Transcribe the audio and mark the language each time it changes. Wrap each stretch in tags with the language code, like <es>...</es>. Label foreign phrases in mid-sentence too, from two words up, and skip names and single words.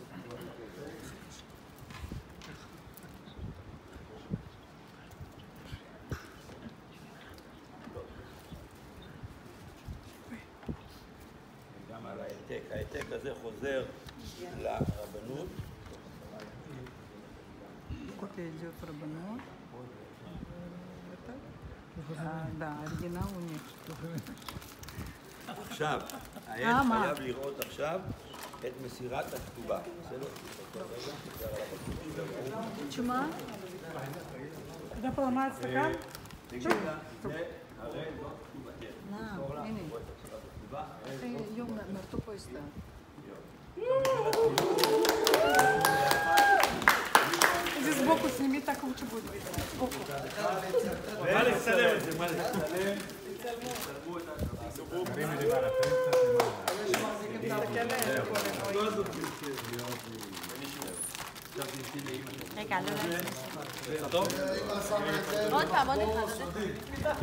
<he>גם על העתק. העתק הזה חוזר לרבנות.</he> <ru>Копия идет в рабанот. Да, оригинал у них.</ru> <he>עכשיו, העד חייב לראות עכשיו את מסירת הכתובה.</he> <ru>Чума? Когда поломает стакан?</ru> <he>תגיד לה, זה הרי לא כתובתך. הנה. יום מהטופו הסתר.</he> <ru>Здесь сбоку сними, так лучше будет видно. Сбоку.</ru> <he>מה לצלם את זה? מה לצלם? תצלמו את הכתובה. תרימי לי מעלה, תרים קצת למעלה. רגע, לא עוד פעם, עוד אחד.</he>